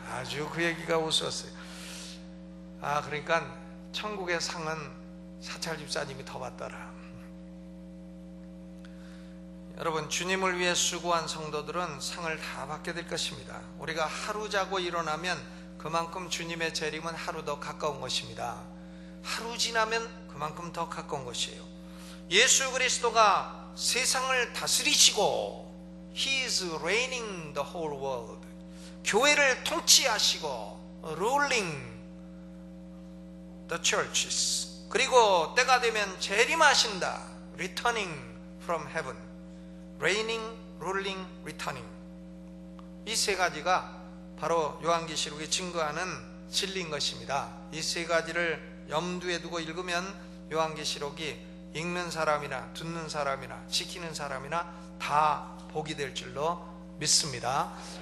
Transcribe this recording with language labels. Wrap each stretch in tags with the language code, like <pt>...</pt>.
<ko>아주 그 얘기가 우스웠어요. 아, 그러니까 천국의 상은 사찰 집사님이 더 받더라. 여러분, 주님을 위해 수고한 성도들은 상을 다 받게 될 것입니다. 우리가 하루 자고 일어나면 그만큼 주님의 재림은 하루 더 가까운 것입니다. 하루 지나면 그만큼 더 가까운 것이에요. 예수 그리스도가 세상을 다스리시고</ko> <en>He is reigning the whole world.</en> <ko>교회를 통치하시고</ko> <en>ruling the churches.</en> <ko>그리고 때가 되면 재림하신다.</ko> <en>returning from heaven. reigning, ruling, returning.</en> <ko>이 세 가지가 바로 요한계시록이 증거하는 진리인 것입니다. 이 세 가지를 염두에 두고 읽으면 요한계시록이 읽는 사람이나 듣는 사람이나 지키는 사람이나 다 복이 될 줄로 믿습니다.</ko>